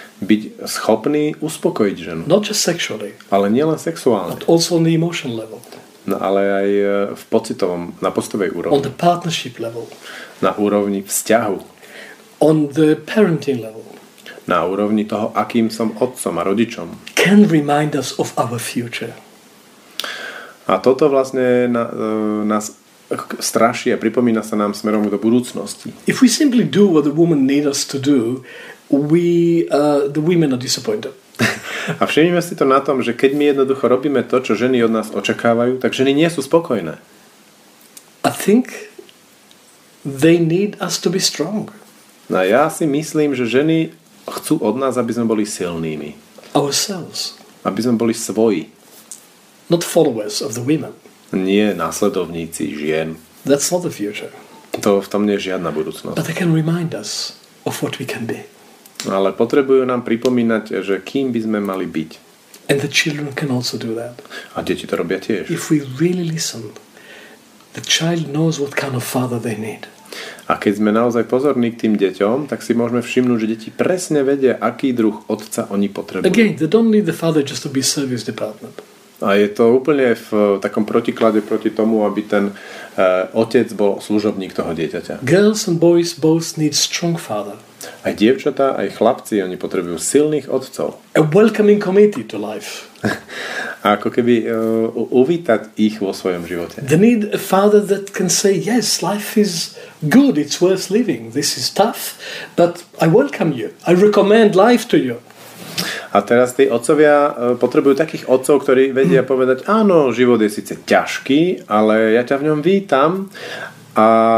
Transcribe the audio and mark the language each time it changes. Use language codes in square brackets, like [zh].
[sk] Byť schopný uspokojiť ženu. [en] Not just sexually. [sk] Ale nielen sexuálne. [en] But also on the emotional level. [sk] No, ale aj v pocitovom, na pocitovej úrovni. [en] On the partnership level. [sk] Na úrovni vzťahu. [en] On the parenting level. [sk] Na úrovni toho, akým som otcom a rodičom. [en] Can remind us of our future. [sk] A toto vlastne nás straší a pripomína sa nám smerom do budúcnosti. [en] If we simply do what the woman needs us to do, the women are disappointed. [sk] A všimnime si to na tom, že keď my jednoducho robíme to, čo ženy od nás očakávajú, tak ženy nie sú spokojné. [en] I think they need us to be strong. [sk] No ja si myslím, že ženy chcú od nás, aby sme boli silnými. [en] Ourselves. [sk] Aby sme boli svoji. [en] Not followers of the women. [sk] Nie následovníci žien. [en] That's not the future. [sk] To v tom nie je žiadna budúcnosť. [en] But they can remind us of what we can be. [sk] Ale potrebujú nám pripomínať, že kým by sme mali byť. [en] And the children can also do that. [sk] A deti to robia tiež. [en] If we really listen, the child knows what kind of father they need. [sk] A keď sme naozaj pozorní k tým deťom, tak si môžeme všimnúť, že deti presne vedia, aký druh otca oni potrebujú. [en] Again, they don't need the father just to be service department. [sk] A je to úplne v takom protiklade proti tomu, aby ten otec bol služobník toho dieťaťa. [en] Girls and boys both need strong father. [sk] Aj dievčatá, aj chlapci, oni potrebujú silných otcov. [en] A welcoming committee to life. [sk] A ako keby uvítať ich vo svojom živote. [en] They need a father that can say, yes, life is good, it's worth living. This is tough, but I welcome you. I recommend life to you. [sk] A teraz tí otcovia potrebujú takých otcov, ktorí vedia povedať, áno, život je síce ťažký, ale ja ťa v ňom vítam a